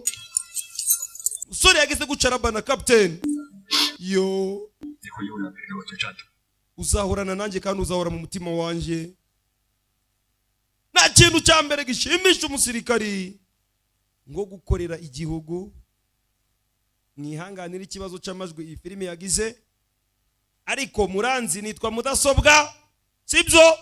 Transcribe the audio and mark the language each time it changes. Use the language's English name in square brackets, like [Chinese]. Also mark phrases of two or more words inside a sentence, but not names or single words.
[Kinyarwanda] Usore yageze gucarabana captain. Yo [Chinese] 你会永远陪着我去战斗。 [Kinyarwanda] uzahorana nanjye kandi uzahora mu mutima wanje. Nta kintu cya mbere gishimisha umusirikari ngo gukorera igihugu. Mwihanganira ikibazo cy'amajwi iyi filime yagize, ariko muranzi nitwa mudasobwa sibyo?